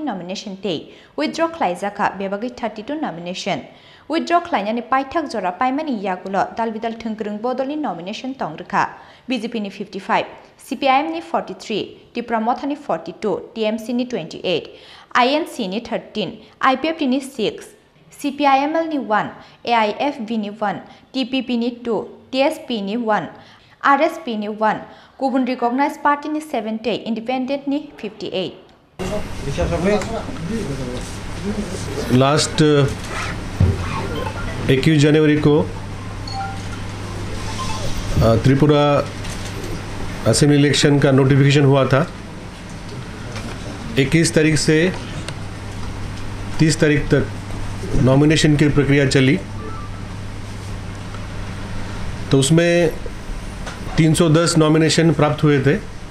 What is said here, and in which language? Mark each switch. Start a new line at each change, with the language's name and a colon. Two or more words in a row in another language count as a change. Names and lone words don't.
Kok Borok: nomination te withdraw khlaijaka bebagai 32 nomination withdraw khlainani paithak jora paimani yagulo dalbidal thungkrung bodolni nomination tongrekha BJP ni 55 CPIM ni 43 Tipramoth ni 42 TMC ni 28 INC ni 13 IPF ni 6 CPIML ni 1 AIFB ni 1 TPP ni 2 TSP ni 1 RSP ni 1 Kubun
English: recognized party
Kok Borok: ni 70 independent ni 58
Hindi: Last 21 जनवरी को त्रिपुरा
English: assembly election
Hindi: का नोटिफिकेशन हुआ था। 21 तारीख से 30 तारीख तक नॉमिनेशन की प्रक्रिया चली, तो उसमें 310 नॉमिनेशन प्राप्त हुए थे।